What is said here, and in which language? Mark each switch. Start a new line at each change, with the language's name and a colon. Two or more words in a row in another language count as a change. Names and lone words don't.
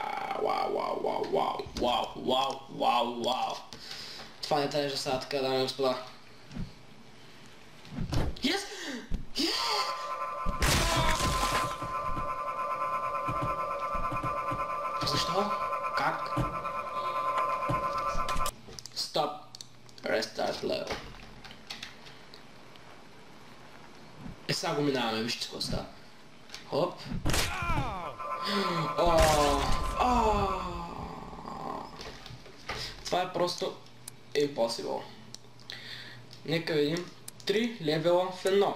Bulgarian: Вау. Това не трябва да става така, дами и господа. Yes! Защо? Как?
English: Stop. Restart level.
Bulgarian: Сега го минаваме, вижте какво става. Хоп. Това е просто impossible. Нека видим. 3 левела в едно.